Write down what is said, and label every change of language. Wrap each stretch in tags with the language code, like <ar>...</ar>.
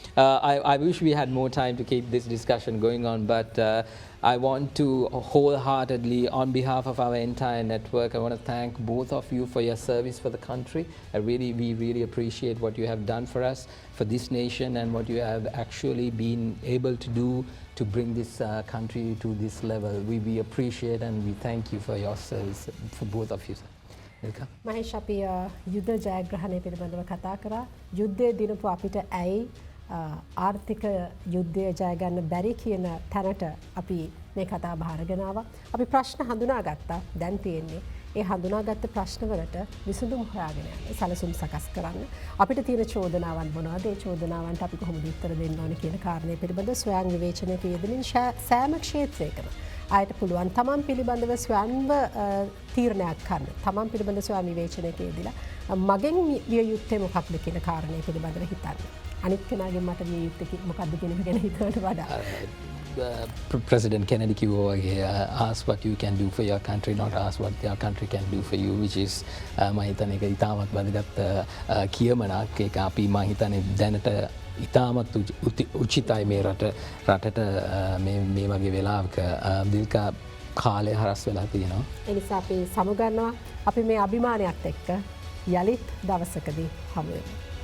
<en>I wish we had more time to keep this discussion going on, but I want to wholeheartedly, on behalf of our entire network, I want to thank both of you for your service for the country. We really appreciate what you have done for us, for this nation, and what you have actually been able to do to bring this country to this level. We appreciate and we thank you for your service, for both of you, sir.</en> <si>Mahesh අපි යුද්ධ ජයග්‍රහණය පිළිබඳව කතා කරා. යුද්ධය දිනපු අපිට ඇයි ආර්ථික යුද්ධය ජය ගන්න බැරි කියන තැනට අපි මේ කතා බහරගෙන ආවා. අපි ප්‍රශ්න හඳුනාගත්තා. දැන් තියෙන්නේ ඒ හඳුනාගත්ත ප්‍රශ්නවලට විසඳුම් හොයාගෙන යන්න, සැලසුම් සකස් කරන්න. අපිට තියෙන චෝදනාවන් මොනවද? ඒ චෝදනාවන්ට අපි කොහොමද උත්තර දෙන්න ඕනේ කියන කාරණේ පිළිබඳව ස්වයං විවේචනයක යෙදෙමින් සෑම ක්ෂේත්‍රයකම අයට පුළුවන් තමන් පිළිබඳව ස්වයංව තීරණයක් ගන්න. තමන් පිළිබඳව ස්වයං විවේචනයක යෙදලා මගෙන් විය යුත්තේ මොකක්ද කියන කාරණේ පිළිබඳව හිතන්න. අනිත් කෙනාගෙන් මට විය යුත්තේ මොකක්ද කියන එක ගැන හිතනට වඩා.</si> <en>President Kennedy</en> <si>කිව්වා වගේ,</si> <en>ask what you can do for your country, not ask what your country can do for you, which is</en> <si>මම හිතන්නේ ඒක ඉතාමත් වැදගත් කියමනක්. ඒක අපි මම හිතන්නේ දැනට ඉතාමත් උචිතයි මේ රටට මේ වගේ වෙලාවක දිල්කා කාලය හරස් වෙලා තියෙනවා. ඒ නිසා අපි සමුගන්නවා. අපි මේ අභිමානයත් එක්ක යලිත් දවසකදී හමු වෙමු.</si>